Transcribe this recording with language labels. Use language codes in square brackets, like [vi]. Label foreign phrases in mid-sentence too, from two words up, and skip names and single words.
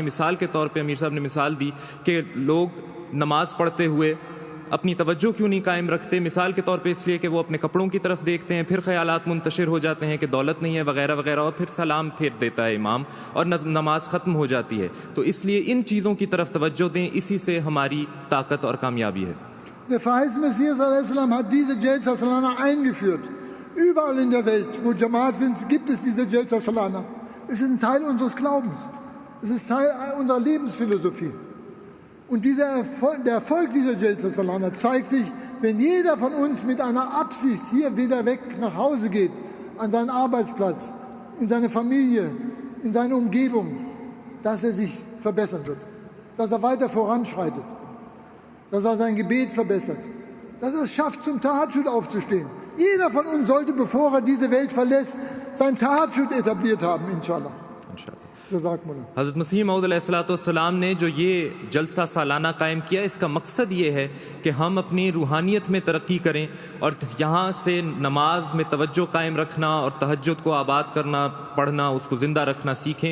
[ur] مثال کے طور پے امیر صاحب نے مثال دی کہ لوگ نماز پڑھتے ہوئے اپنی توجہ کیوں نہیں قائم رکھتے. مثال کے طور پے اس لیے کہ وہ اپنے کپڑوں کی طرف دیکھتے ہیں، پھر خیالات منتشر ہو جاتے ہیں کہ دولت نہیں ہے وغیرہ وغیرہ، اور پھر سلام پھیر دیتا ہے امام اور نماز ختم ہو جاتی ہے. تو اس لیے ان چیزوں کی طرف توجہ دیں، اسی سے ہماری طاقت اور کامیابی ہے. [de] Der verheißene Messias a.s. hat diese Jalsa Salana eingeführt. Überall in der Welt, wo Jamaat sind, gibt es diese Jalsa Salana. Es ist ein Teil unseres Glaubens. Es ist Teil unserer Lebensphilosophie. Und der Erfolg dieser Jalsa Salana zeigt sich, wenn jeder von uns mit einer Absicht hier wieder weg nach Hause geht, an seinen Arbeitsplatz, in seine Familie, in seine Umgebung, dass er sich verbessern wird, dass er weiter voranschreitet, dass er sein Gebet verbessert, dass er es schafft, zum Tahajjud aufzustehen. Jeder von uns sollte, bevor er diese Welt verlässt, sein Tahajjud etabliert haben, inshallah. [ur] حضرت مسیح موعود علیہ السلام نے جو یہ جلسہ سالانہ قائم کیا، اس کا مقصد یہ ہے کہ ہم اپنی روحانیت میں ترقی کریں اور یہاں سے نماز میں توجہ قائم رکھنا اور تہجد کو آباد کرنا، پڑھنا، اس کو زندہ رکھنا سیکھیں.